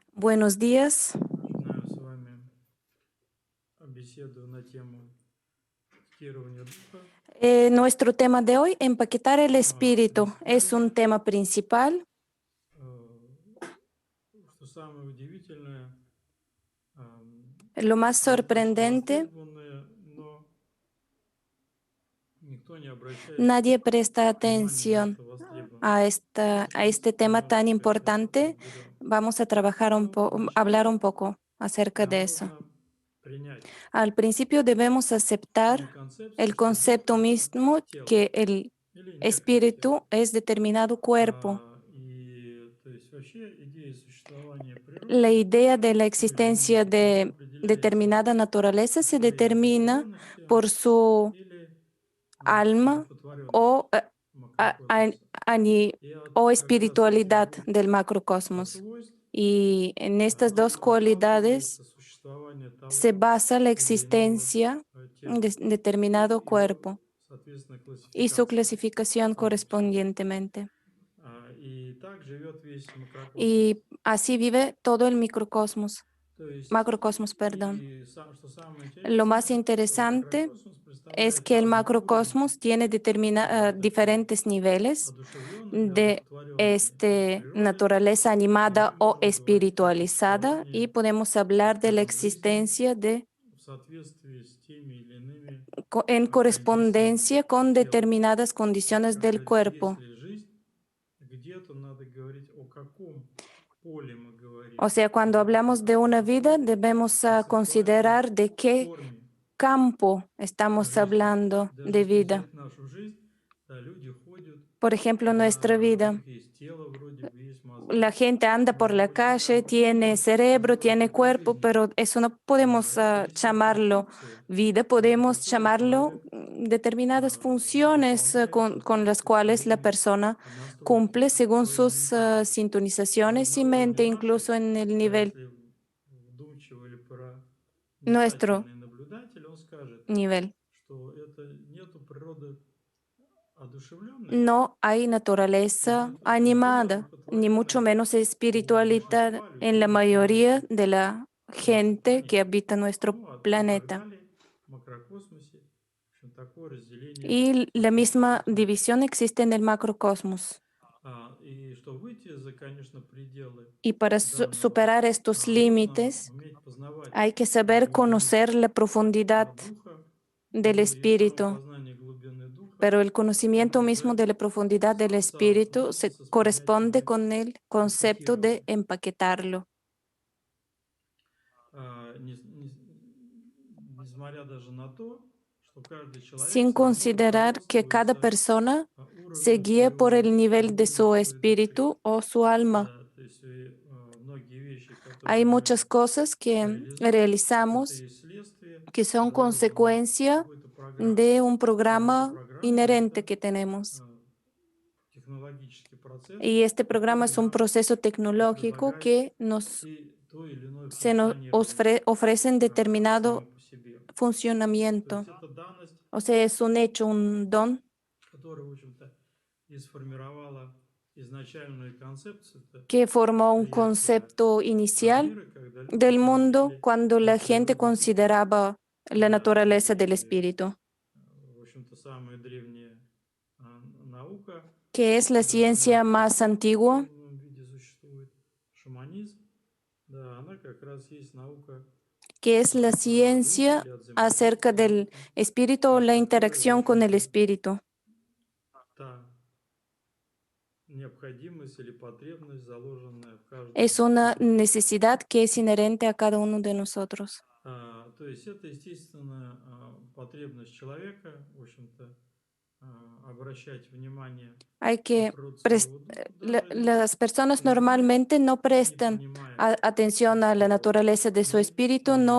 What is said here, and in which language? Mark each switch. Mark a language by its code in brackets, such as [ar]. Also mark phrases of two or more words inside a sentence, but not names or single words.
[es] buenos días. [ru] Начинаем с вами беседу на тему тестирования духа. [es] Nuestro tema de hoy, empaquetar el espíritu, es un [ru] Представляете, [es] tema principal. [ru] э, что самое удивительное, [es] Lo más [ru] достаточно [es] sorprendente, [ru] востребованное, но никто не обращает [es] nadie presta [ru] внимания на [es] atención [ru] эту востребованность. [es] a [ru] Давайте [es] este tema tan [ru] немножечко это [es] importante. [ru] разберем. [es] Vamos a trabajar [ru] Ну, [es] hablar [ru] вначале [es] un poco acerca de eso. [ru] нужно принять [es] Al principio debemos [ru] саму [es] aceptar [ru] концепцию, [es] el [ru] что дух — [es] concepto [ru] это [es] mismo [ru] тело [es] que el [ru] или некое тело. [es] espíritu es determinado cuerpo. [ru] И то есть вообще идея существования [es] La [ru] природы [es] idea de la [ru] той или иной [es] existencia [ru] степени [es] de [ru] определяется [es] determinada naturaleza se [ru] своей [es] determina [ru] одушевленностью [es] por su [ru] или [es] alma [ru] одухотворенностью [es] o, [ru] макрокосмоса. [es] ani- [ru] И вот [es] o [ru] как раз этих [es] espiritualidad [ru] двух [es] del macrocosmos. [ru] свойств [es] Y en estas dos cualidades [ru] отталкивается существование [es] se [ru] того [es] basa la [ru] или иного [es] existencia [ru] тела [es] de [ru] и [es] determinado [ru] его, [es] cuerpo [ru] соответственно, [es] y su [ru] классификация [es] clasificación [ru] в этом числе. [es] correspondientemente. [ru] И так живет весь [es] Y [ru] макрокосмос. [es] así vive todo el microcosmos, [ru] То есть, [es] macrocosmos, perdón. [ru] и что самое [es] Lo más [ru] интересное, что [es] interesante [ru] макрокосмос [es] es [ru] представляет [es] que el [ru] разные уровни [es] macrocosmos tiene [ru] вот этой [es] diferentes niveles [ru] одушевленной или [es] de [ru] одухотворенной природы, [es] naturaleza [ru] и мы [es] animada o [ru] можем говорить о [es] espiritualizada y [ru] существовании, [es] podemos hablar de la [ru] скажем, жизни [es] existencia [ru] в соответствии с теми или иными [es] en [ru] кондициями [es] correspondencia con [ru] тела. [es] determinadas [ru] То есть, [es] condiciones del [ru] когда [es] cuerpo. [ru] если жизнь, где-то надо говорить о каком поле мы [es] O [ru] говорим. [es] sea, [ru] И [es] cuando [ru] вот это [es] hablamos de [ru] как [es] una vida, [ru] такой [es] debemos [ru] концептуальной [es] considerar de qué [ru] форме [es] campo estamos [ru] жизни. [es] hablando [ru] Даже [es] de [ru] если [es] vida. [ru] взять нашу жизнь, да, люди ходят, [es] Por ejemplo, nuestra [ru] да, у [es] vida. [ru] них есть тело вроде бы, есть [es] La [ru] мозги, [es] gente anda por [ru] но [es] la [ru] очень [es] calle, [ru] разные [es] tiene [ru] формы [es] cerebro, [ru] называть [es] tiene [ru] это [es] cuerpo, [ru] жизнью. [es] pero eso no podemos [ru] Это действительно [es] llamarlo [ru] функции, [es] vida, [ru] ради [es] podemos [ru] которой [es] llamarlo [ru] человек [es] determinadas funciones [ru] выполняет [es] con las [ru] соответствующие [es] cuales la [ru] своими [es] persona [ru] настройками, [es] cumple según [ru] своей [es] sus [ru] ментальностью. Но [es] sintonizaciones y [ru] на уровне [es] mente, [ru] нашей, [es] incluso en el [ru] да, [es] nivel, [ru] если вдумчиво или [es] nuestro [ru] проницательный наблюдатель, он скажет, [es] nivel. [ru] что это нету природы одушевленной [es] No hay [ru] и [es] naturaleza [ru] нету тем более [es] animada, ni mucho [ru] одухотворенной [es] menos [ru] у [es] espiritualidad [ru] большинства [es] en la [ru] людей на [es] mayoría [ru] планете, [es] de la [ru] нашей [es] gente que [ru] планете. [es] habita nuestro [ru] Ну, и так [es] planeta. [ru] далее, в макрокосмосе. В общем, такое разделение [es] Y la misma [ru] существует. [es] división existe en el macrocosmos. [ru] И что выйти за, конечно, пределы [es] Y para [ru] данного, [es] superar estos [ru] нужно [es] límites, [ru] уметь познавать [es] hay que saber [ru] глубину [es] conocer la profundidad [ru] духа, [es] del [ru] но и [es] espíritu. [ru] самопознание глубины духа, [es] Pero el conocimiento [ru] оно [es] mismo [ru] уже [es] de la profundidad del espíritu se [ru] соотносится с [es] corresponde [ru] понятиями [es] con el concepto de [ru] эпокирования. [es] empaquetarlo. [ru] Несмотря даже на то, что каждый человек [es] Sin [ru] все равно [es] considerar que cada [ru] руководствуется [es] persona se [ru] уровнем [es] guíe por [ru] своего [es] el [ru] духа, [es] nivel de [ru] уровнем [es] su [ru] своей души. [es] espíritu o su alma. [ru] Да, то есть многие вещи, [es] Hay [ru] которые мы [es] muchas cosas que [ru] реализуем, это [es] realizamos [ru] и следствие [es] que son [ru] заложенной [es] consecuencia [ru] какой-то программы. [es] de un [ru] И эта [es] programa [ru] программа — [es] inherente [ru] это [es] que tenemos. [ru] технологический процесс, [es] Y este programa [ru] который [es] es un [ru] нам [es] proceso tecnológico [ru] предлагает [es] que [ru] то или иное [es] se nos [ru] функционирование [es] ofrece [ru] само [es] determinado [ru] по себе. То есть [es] funcionamiento. [ru] это данность, [es] O sea, es un hecho, un don [ru] которая, в общем-то, и сформировала изначальную концепцию [es] que formó un [ru] приятия [es] concepto inicial [ru] мира, когда люди [es] del mundo [ru] смотрели [es] cuando [ru] на [es] la gente [ru] природу духа. [es] consideraba la [ru] Да, [es] naturaleza del [ru] и, [es] espíritu, [ru] в общем-то, самая древняя наука, [es] que es la [ru] да, она [es] ciencia [ru] в [es] más [ru] таком [es] antigua, [ru] форменном виде существует, шаманизм, да, она как раз есть наука [es] que es la [ru] о духе [es] ciencia [ru] или о [es] acerca [ru] взаимодействии с [es] del [ru] духом, [es] espíritu o [ru] в [es] la [ru] которой, в [es] interacción con el [ru] общем-то, [es] espíritu. [ru] та необходимость или потребность, заложенная в каждом [es] Es una [ru] из нас. [es] necesidad que es inherente a cada uno de nosotros. [ru] То есть это естественная потребность человека, в общем-то, обращать внимание [es] Hay [ru] на [es] que [ru] природу своего духа, даже [es] las personas [ru] иногда [es] normalmente no [ru] не [es] prestan [ru] понимая, [es] atención a la [ru] что [es] naturaleza de su espíritu, [ru] имеет